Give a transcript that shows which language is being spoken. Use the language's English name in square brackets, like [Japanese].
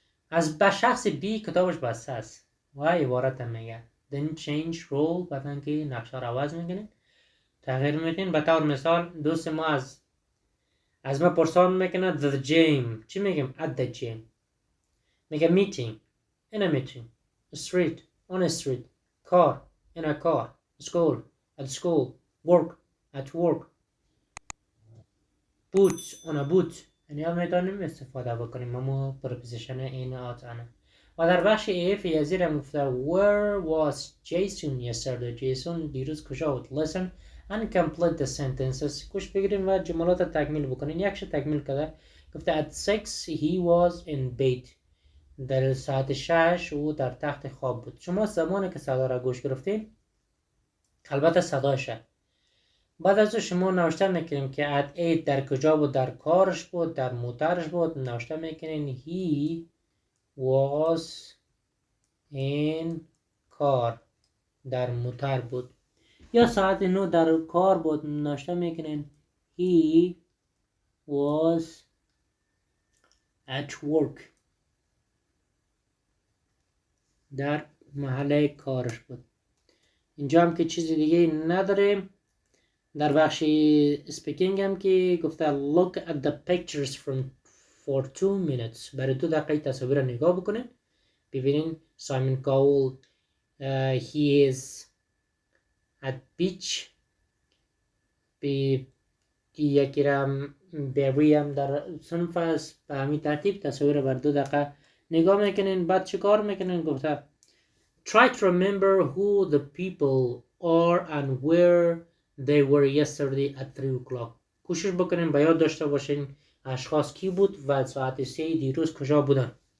[Persian] از به شخص B کتابش بسته است و عبارت میگه [English] then change role [Persian] بعدن که نقشه رو عوض میکنید تغییر میدین. به طور مثال دوست ما از ما پرسان میکنه the gym چی میگیم؟ at the gym. [English] میگه meeting in a meeting, street on a street, car in a car, school at school, work at work, boots on a boot. [Persian] یعنی هم میتونیم استفاده بکنیم اما پرپوزیشن این آتانه. و در بخش AEF یزیر هم گفته where was Jason yesterday. جیسون دیروز کجا بود؟ [English] listen and complete the sentences. [Persian] گوش بگیریم و جملات تکمیل بکنین. یکش تکمیل کرده گفته [English] at 6 he was in bed. [Persian] در ساعت 6 او در تخت خواب بود. شما زمانی که صدا را گوش گرفتین البته صداشه بعد از شما نوشته میکنیم که at 8 در کجا بود؟ در کارش بود، در موترش بود. نوشته میکنین [English] he was in car [Persian] در موتر بود. یا ساعت 9 در کار بود. نوشته میکنین [English] he was at work [Persian] در محل کارش بود. اینجا هم که چیزی دیگه نداریم. در بخش سپیکینگ هم که گفته [English] look at the pictures for 2 minutes. [Persian] برای 2 دقیقه تصاویر نگاه بکنین. ببینین سایمون کاول [English] he is at beach. [Persian] یکی رم بری هم در صنف است. به همین ترتیب تصاویر بر 2 دقیقه نگاه میکنین. بعد چه کار میکنین؟ گفته [English] try to remember who the people are and where they were yesterday at 3 o'clock. [Persian] کوشش بکنین به یاد داشته باشین اشخاص کی بود و ساعت 3 دیروز کجا بودن.